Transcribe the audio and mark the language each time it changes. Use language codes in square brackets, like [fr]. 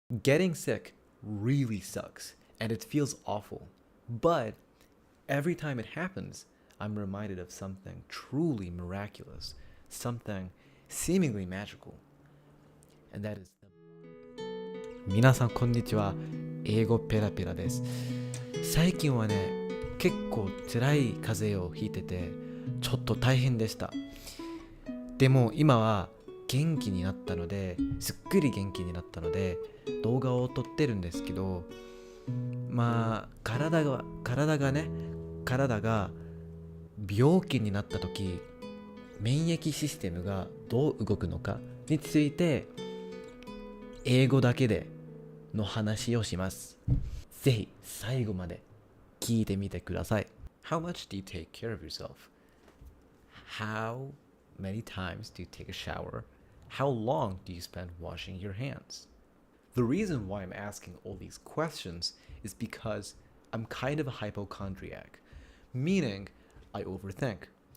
[en] Getting sick really sucks and it feels awful. But every time it happens, I'm reminded of something truly miraculous, something seemingly magical. And that is [ja] 皆さんこんにちは。英語ペラペラです。最近はね、結構辛い風邪をひいてて、ちょっと大変でした。でも今は元気になったので、すっくり元気になったので、動画を撮ってるんですけど、体が病気になった時、免疫システムがどう動くのかについて、英語だけでの話をします。ぜひ最後まで聞いてみてください。 [en] How much do you take care of yourself? How many times do you take a shower? How long do you spend washing your hands? The reason why I'm asking all these questions is because I'm kind of a hypochondriac, meaning I overthink.